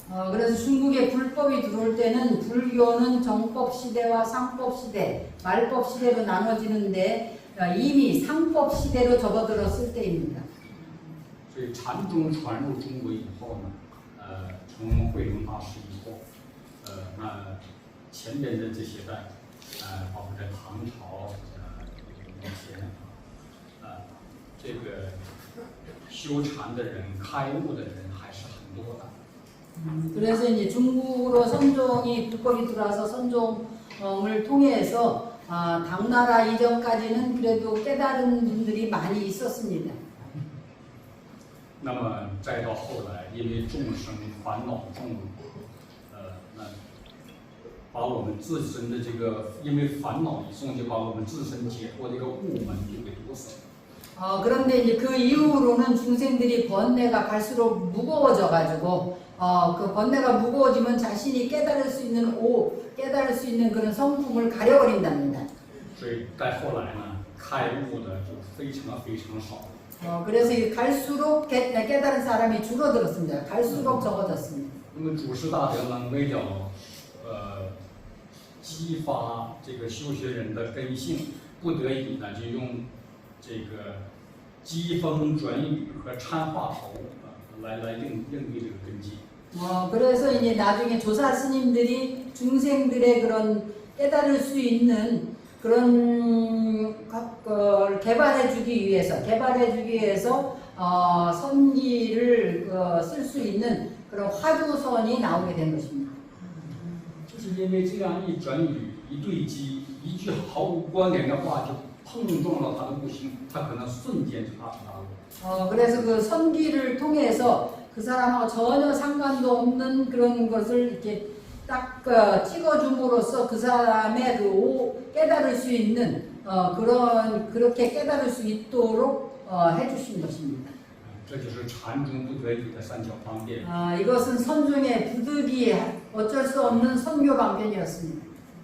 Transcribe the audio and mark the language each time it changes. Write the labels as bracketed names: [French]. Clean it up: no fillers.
[Korean] 그래서 중국에 불법이 들어올 때는 불교는 정법 시대와 상법 시대, 말법 시대로 나눠지는데 이미 상법 시대로 접어들었을 때입니다. [Chinese] 所以禅宗传入中国以后呢，从慧能大师以后，那前边的这些代，包括在唐朝，以前，这个修禅的人、开悟的人还是很多的。 [Korean] 그래서 이제 중국으로 선종이 불법이 들어와서 선종을 통해서 당나라 이전까지는 그래도 깨달은 분들이 많이 있었습니다. [Chinese] 那么再到后来，因为众生烦恼重，那把我们自身的这个，因为烦恼一重，就把我们自身解脱这个悟门就给堵死了。 [Korean] 그런데 이제 그 이후로는 중생들이 번뇌가 갈수록 무거워져가지고 그 번뇌가 무거워지면 자신이 깨달을 수 있는 그런 성품을 가려버린답니다. [Chinese] 所以再后来呢，开悟的就非常非常少。 [Korean] 그래서 갈수록 깨달은 사람이 줄어들었습니다. 갈수록 적어졌습니다. [Chinese] 那么祖师大德呢，为了激发这个修学人的根性，不得已呢，就用这个机锋转语和参话头来应对这个根基。 [Korean] 그래서 이제 나중에 조사 스님들이 중생들의 그런 깨달을 수 있는 그런 걸 개발해주기 위해서 선지를 쓸 수 있는 그런 화두선이 나오게 된 것입니다. [Chinese] 就是因为这样一转语、一对机、一句毫无关联的话，就碰撞到他的悟性，他可能瞬间就大彻大悟。 [Korean] 그래서 그 선기를 통해서 그 사람하고 전혀 상관도 없는 그런 것을 이렇게 딱 찍어줌으로써 그 사람의 그 깨달을 수 있는 그렇게 깨달을 수 있도록 해주신 것입니다. [Chinese] 这就是禅宗不得已的三角方便。 [Korean] 이것은 선중의 부득이 어쩔 수 없는 선교 방편이었습니다.